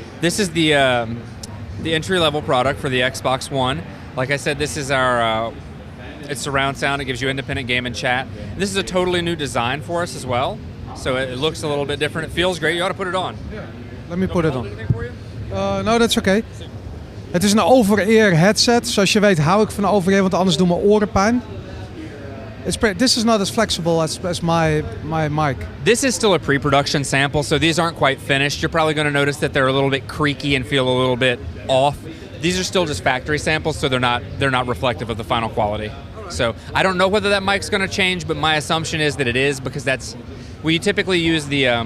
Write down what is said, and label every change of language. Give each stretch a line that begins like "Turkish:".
English: This is the entry-level product for the Xbox One. Like I said, this is our it's surround sound. It gives you independent game and chat. This is a totally new design for us as well. So it looks a little bit different. It feels great. You ought to put it on. Yeah. Let me put it on. Anything for you? No, that's okay.
Dutch: Het is een over-ear headset. Zoals je weet hou ik van over-ear, want anders doen mijn oren pijn.
English: This is not as flexible as my mic. This is still a pre-production sample, so these aren't quite finished. You're probably going to notice that they're a little bit creaky and feel a little bit off. These are still just factory samples, so they're not reflective of the final quality. So I don't know whether that mic's going to change, but my assumption is that it is, because we typically use the.